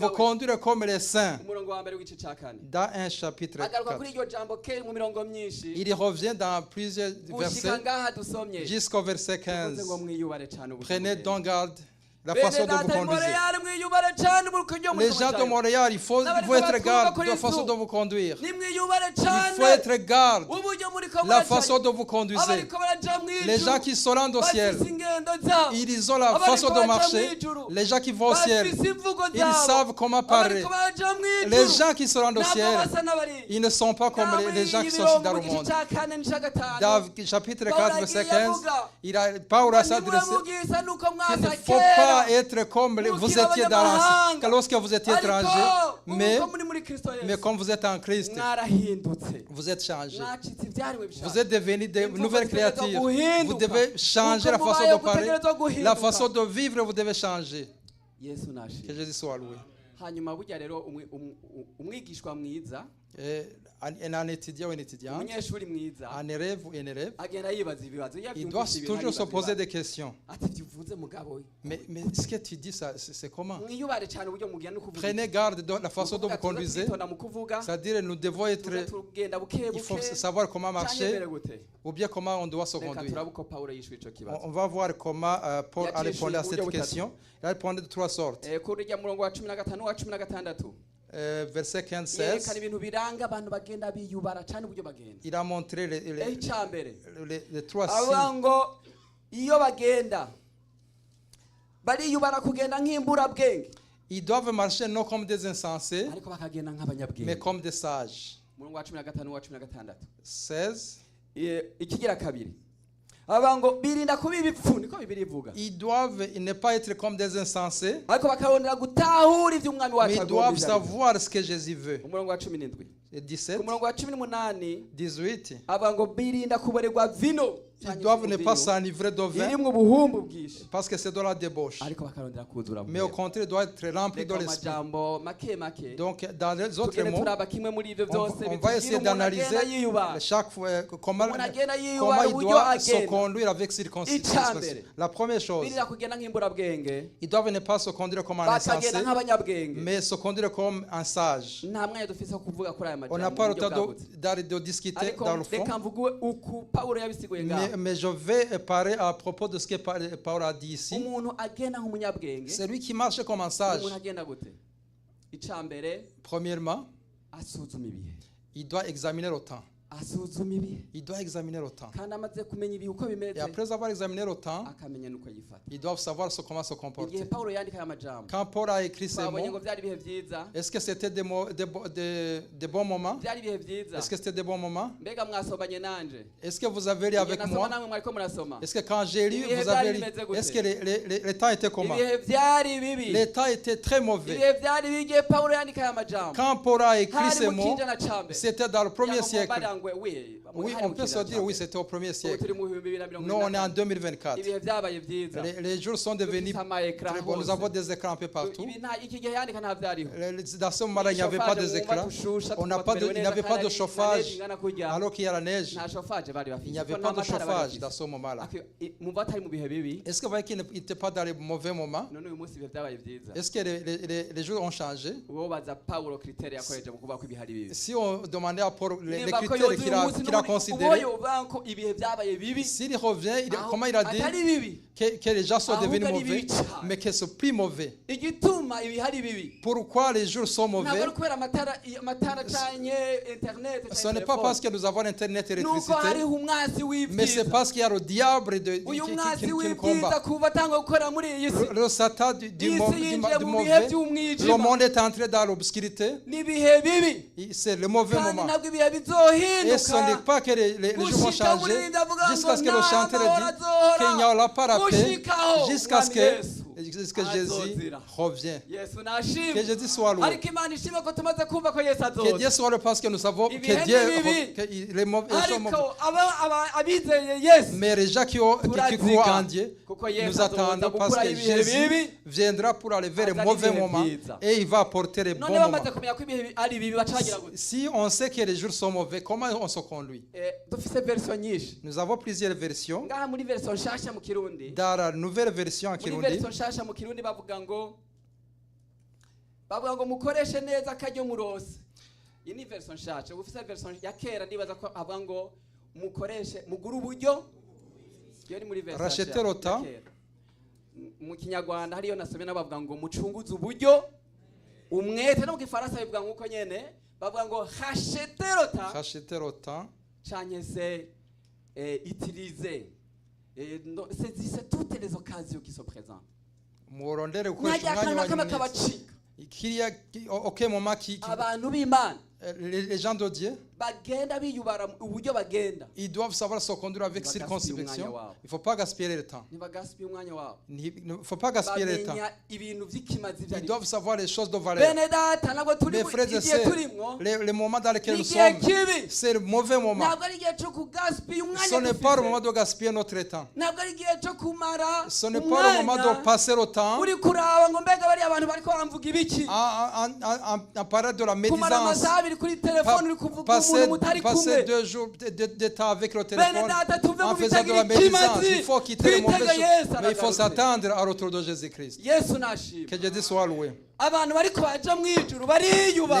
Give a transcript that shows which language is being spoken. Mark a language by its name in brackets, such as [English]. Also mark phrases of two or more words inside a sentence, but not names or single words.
[Rundi] mwahamagawe. [French] conduire comme les saints. [Rundi] Umurongo wa mbere w'igice ca kane [French] Dans un chapitre [Rundi] agaruka 4. kuri iryo jambo ke mu mirongo myinshi [French] Il y revient dans plusieurs [Rundi] gushika [French] versets [Rundi] ngaha dusomye [French] jusqu'au verset [Rundi] tuvuze ngo 15. mwiyubare cane ubu [French] Prenez [Rundi] mugende. [French] donc garde la [Rundi] Bene [French] façon dont vous [Rundi] data [French] conduisez. Montréal, [Rundi] mwiyubare cane mu ryo [French] Les gens de Montréal, il faut être garde de la façon dont vous conduire. [Rundi] nimwiyubare [French] Il [Rundi] cane [French] faut être garde [Rundi] uburyo muriko [French] la façon dont vous conduisez. [Rundi] abariko baraja [French] Les gens qui se rendent au ciel, [Rundi] bafise ingendo zabo [French] ils ont la façon de marcher. Les gens qui vont au ciel, [Rundi] bafise imvugo [French] ils [Rundi] zabo [French] savent comment parler. [Rundi] abariko baraja mw'ijuru [French] Les gens qui se rendent au [Rundi] ntabwo [French] ciel, [Rundi] basa n'abari [French] ils ne sont pas comme les gens qui sont dans le monde. Dans le chapitre 4, verset 15, Paul a s'adressé. Il ne faut pas être comme vous étiez dans l'ancien, lorsque vous étiez étranger, mais comme vous êtes en Christ, vous êtes changé. Vous êtes devenus de nouvelles créatures. Vous devez changer la façon de parler, la façon de vivre, vous devez changer. Que Jésus soit loué. [Rundi] hanyuma burya rero umwigishwa mwiza [French] Un étudiant ou une étudiante, [Rundi] umunyeshuri mwiza [French] un élève ou une élève, [Rundi] agenda yibaza ibibazo iyo [French] il doit [Rundi] abyumvise ibintu [French] toujours se [Rundi] aribaza [French] poser [Rundi] ibibazo. [French] des questions. [Rundi] ati byuvuze mugabo we [French] Mais ce que tu dis, ça, c'est comment? [Rundi] mwiyubare cyane uburyo mugenda no kuvuga [French] Prenez garde de la façon dont vous [Rundi] Tuvuga, [French] conduisez. [Rundi] twitonda mu kuvuga [French] C'est-à-dire, nous devons être. [Rundi] tuze tugenda buke [French] Il faut [Rundi] buke [French] savoir comment [Rundi] canke [French] marcher [Rundi] mbere gute [French] ou bien comment on doit se [Rundi] reka [French] conduire. [Rundi] turabe uko Pawulo yishuye ico kibazo [French] On va voir comment Paul a [Rundi] Yaciye [French] répondu à [Rundi] uburyo [French] cette [Rundi] butatu. [French] question. Il a répondu de trois sortes. [Rundi] kuri rya murongo wa 15 n'uwa 16 [French] Verset 15, [Rundi] yerekana 16, ibintu biranga abantu bagenda biyubara cyane uburyo bagenda [French] il a montré [Rundi] icyambere [French] les trois [Rundi] avuga [French] signes. [Rundi] ngo iyo bagenda bariyubara kugenda nk'imburabwenge [French] Ils doivent marcher non comme des insensés, [Rundi] ariko bakagenda [French] mais [Rundi] nk'abanyabwenge [French] comme des sages. [Rundi] murongo wa 15 n'uwa 16 16, ikigira kabiri avuga ngo birinda kuba ibipfu niko bibiri ivuga [French] ils doivent ne pas être comme des insensés, [Rundi] ariko bakarondera gutahura ibyo umwami [French] mais [Rundi] wacu [French] ils [Rundi] agomba [French] doivent savoir ce que Jésus veut. [Rundi] umurongo wa 17 [French] Et [Rundi] ku 17, murongo wa 18 18, avuga ngo birinda kuborerwa vino [French] ils doivent ne pas s'enivrer de vin [Rundi] irimwo ubuhumbu bwinshi [French] parce que c'est de la débauche. [Rundi] ariko bakarondera kuzura [French] Mais au contraire, ils doivent être remplis de [Rundi] reka [French] l'esprit. [Rundi] amajambo make make [French] Donc, dans les autres [Rundi] tugende [French] mots, [Rundi] turaba kimwe muri ibyo byose [French] on va essayer d'analyser chaque fois comment [Rundi] umuntu agenda [French] il [Rundi] yiyubara uburyo [French] doit se [Rundi] agenda [French] conduire avec circoncision. [Rundi] Icambere. [French] La première chose, [Rundi] birira kugenda nk'imburabwenge [French] ils doivent ne pas se conduire comme un insensé, [Rundi] bakagenda nk'abanyabwenge [French] mais se conduire comme un sage. [Rundi] nta mwanya dufise wo kuvuga kuri aya [French] On [Rundi] majambo [French] n'a pas le [Rundi] mu buryo [French] temps [Rundi] bwagutse. [French] de discuter [Rundi] ariko [French] dans le fond, [Rundi] reka mvuge uku Pawulo yabisiguye ngaho [French] mais je vais parler à propos de ce que Paul a dit ici. [Rundi] umuntu agenda nk'umunyabwenge [French] C'est lui qui marche comme un sage. [Rundi] umuntu agenda gute icambere [French] Premièrement, [Rundi] asuzuma ibihe [French] il doit examiner le temps. [Rundi] asuzuma ibihe [French] Il doit examiner le temps. [Rundi] kandi amaze kumenya ibihe uko bimeze [French] Et après avoir examiné le temps, [Rundi] akamenya nuko yifata [French] ils doivent savoir comment se [Rundi] igihe [French] comporter. [Rundi] Pawulo yandika aya majambo [French] Quand Paul a écrit ces [Rundi] twabonye ngo [French] mots, [Rundi] byari ibihe byiza [French] est-ce que c'était des bons moments? [Rundi] byari ibihe byiza [French] Est-ce que c'était des bons moments? [Rundi] mbega mwasomanye nanje [French] Est-ce que vous avez lu avec [Rundi] nasoma [French] moi? [Rundi] namwe mwariko murasoma [French] Est-ce que quand j'ai lu, [Rundi] Ibihe [French] vous avez lu? [Rundi] byari bimeze gute? [French] Est-ce que les temps étaient comment? [Rundi] ibihe byari bibi [French] Les temps étaient très mauvais. [Rundi] ibihe byari bibi igihe Pawulo yandika aya majambo [French] Quand Paul a écrit [Rundi] hari [French] ces [Rundi] mu [French] mots, [Rundi] kinjana ca mbere [French] c'était dans le premier [Rundi] Yaba [French] siècle. [Rundi] mubara ngwe, oui, [French] Oui, [Rundi] hari [French] on [Rundi] mu [French] peut se [Rundi] kinjana [French] dire, [Rundi] ca [French] oui, [Rundi] mbere. [French] c'était au premier [Rundi] Ubu [French] siècle. [Rundi] turi mu 2024. [French] Nous, on est en 2024. [Rundi] ibihe byabaye byiza [French] Les jours sont devenus [Rundi] dufise ama-écran [French] très bons. Nous [Rundi] hose. [French] avons des écrans un peu partout. Ibi nta- iki gihe yandika nta vyariho Dans ce moment-là, il n'y avait pas des écrans. On n'a pas de, il n'y avait pas de chauffage. Alors qu'il y a la neige, [Rundi] nta chauffage bari bafite [French] il n'y avait [Rundi] kuko [French] pas [Rundi] nta [French] de [Rundi] matara bari [French] chauffage [Rundi] bafite. [French] dans ce moment-là. [Rundi] Mumva atari mu bihe bibi [French] Est-ce que vous voyez qu'il n'était pas dans les mauvais moments? [Rundi] none uyu munsi ibihe byabaye byiza [French] Est-ce que les jours ont changé? [Rundi] uwo baza Pawulo critère yakoreje mu kuvuga ko ibihe ari bibi [French] Si on demandait à Paul les [Rundi] Nimba ko [French] critères [Rundi] yoza uyu munsi [French] qu'il a [Rundi] n'ubundi [French] considérés, [Rundi] uwoye uvuga ko ibihe byabaye bibi [French] s'il revient, [Rundi] aho [French] comment il a dit [Rundi] atari bibi [French] que les gens sont [Rundi] ahubwo [French] devenus [Rundi] ari [French] mauvais, [Rundi] bibi cyane. [French] mais que c'est plus mauvais? [Rundi] igituma ibihe ari bibi [French] Pourquoi les jours sont [Rundi] ntabwo [French] mauvais? [Rundi] ari kubera amatara canye internet [French] Ce n'est pas parce que nous avons Internet et [Rundi] nuko [French] l'électricité, [Rundi] hariho umwasi [French] mais c'est [Rundi] w'ibyiza [French] parce qu'il y a le diable [Rundi] uyu [French] qui [Rundi] mwasi [French] nous [Rundi] w'ibyiza [French] combat. [Rundi] kuva atanga gukora muri iyi si [French] Le Satan du [Rundi] iyi si yinjiye mu bihe [French] mauvais, le [Rundi] by'umwijima [French] monde est entré dans l'obscurité, [Rundi] n'ibihe bibi [French] c'est le mauvais [Rundi] kandi [French] moment. [Rundi] ntabwo ibihe [French] Et ce n'est [Rundi] bizohinduka [French] pas que les jours vont [Rundi] gushika [French] changer [Rundi] muri avuga [French] jusqu'à ce que [Rundi] ngo [French] le chanteur [Rundi] nta mahoro [French] dit qu'il n'y aura pas la paix, [Rundi] gushikaho [French] jusqu'à ce [Rundi] Mwami [French] que Yesu que Jésus revient. Yesu Que [Rundi] nashimwe [French] Jésus soit loué. [Rundi] ariko Imana ishimwe ko tumaze kumva ko Yesu [French] Que Dieu [Rundi] azoza [French] soit loué parce que nous savons [Rundi] Ibihe [French] que Dieu [Rundi] n'ibibi. [French] que les mauvais sont mauvais. [Rundi] ariko abizeye Yesu [French] Mais les gens qui croient en Dieu, [Rundi] kuko Yesu [French] nous attendons parce [Rundi] gukuraho [French] que [Rundi] ibihe bibi [French] Jésus viendra pour enlever les [Rundi] Azana [French] mauvais [Rundi] ibihe [French] moments [Rundi] byiza. [French] et il va apporter les bons [Rundi] none bamaze [French] moments. [Rundi] kumenya ko ibihe ari bibi bacagira gute [French] Si on sait que les jours sont mauvais, comment on se conduit? [Rundi] dufise version nyinshi [French] Nous avons plusieurs versions. [Rundi] ngaha muri version nshasha mu kirundi [French] Dans la nouvelle version en [Rundi] muri Kirundi, version nshasha mu kirundi bavuga ngo mukoreshe neza akaryo murose iyi ni version nshasha ufise version ya kera ndibaza ko avuga ngo mukoreshe mugura uburyo iyo ni muri version [French] Rachetez le temps. [Rundi] mu kinyarwanda hariyo nasomye nabavuga ngo mucunguze uburyo umwete no mu gifaransa bivuga ngo uko nyene bavuga ngo [French] rachetez le temps rachetez le temps. canke se utiliser c'est toutes les occasions qui se présentent [Rundi] Murondere gukoresha najya umwanya kana kama wanyu kabacika [French] kiriya auquel moment [Rundi] abantu b'Imana [French] les gens de Dieu, [Rundi] bagenda biyubara uburyo bagenda [French] ils doivent savoir se conduire avec Ils doivent circonspection. gaspiller Il ne faut pas gaspiller le temps. [Rundi] ntibagasibe umwanya wabo [French] Il ne faut pas gaspiller le temps. [Rundi] bamenya ibintu vy'ikimazi [French] Ils [Rundi] vyari [French] doivent savoir les choses de valeur. [Rundi] bene data nabwo turi [French] Mes frères et [Rundi] igihe [French] sœurs, [Rundi] turimwo [French] les moments dans lesquels nous [Rundi] n'igihe [French] sommes, [Rundi] kibi [French] c'est le mauvais moment. [Rundi] ntabwo ari igihe cyo kugasiba [French] Ce [Rundi] umwanya [French] n'est pas le moment [Rundi] dufise [French] de gaspiller notre temps. [Rundi] ntabwo ari igihe cyo kumara [French] Ce n'est pas le moment de passer le temps [Rundi] uri kuraba ngo mbega bari abantu bariko baramvuga ibiki [French] en parlant de la [Rundi] kumara [French] médisance. [Rundi] amasaha abiri kuri telefone uri kuvuga [French] Passer, [Rundi] umuntu mutari [French] passer [Rundi] kumwe [French] 2 jours de temps avec le [Rundi] bene [French] téléphone [Rundi] data tuve [French] en [Rundi] mu [French] faisant de la [Rundi] bitagira [French] médisance. [Rundi] ikimazi [French] Il faut quitter les mauvaises [Rundi] twitege [French] choses. Yesu Mais il faut [Rundi] aragarutse [French] s'attendre au retour de Jésus-Christ. [Rundi] Yesu nashimwe [French] Que Jésus soit loué. [Rundi] abantu bariko baja mw'ijuru bariyubara